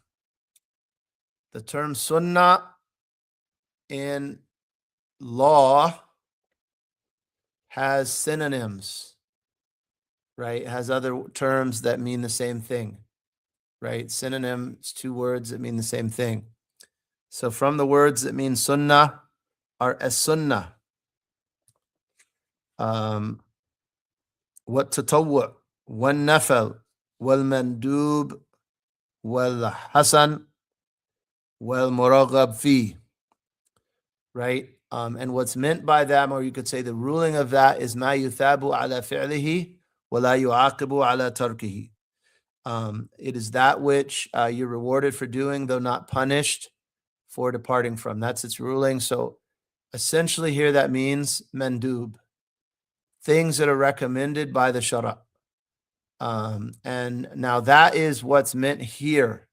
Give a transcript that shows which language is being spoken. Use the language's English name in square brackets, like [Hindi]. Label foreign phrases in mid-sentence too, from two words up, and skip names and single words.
[English] The term sunnah in law has synonyms, right? It has other terms that mean the same thing, right? Synonyms, two words that mean the same thing. So from the words that mean sunnah are as-sunnah, [Arabic] والتطوع والنفل والمندوب والحسن والمرغب فيه, [English] right? And what's meant by that, or you could say the ruling of that, is [Arabic] ما يثاب على فعله ولا يعاقب على تركه. [English] It is that which you're rewarded for doing, though not punished for departing from. That's its ruling. So essentially here that means mandub, things that are recommended by the shara. And now that is what's meant here.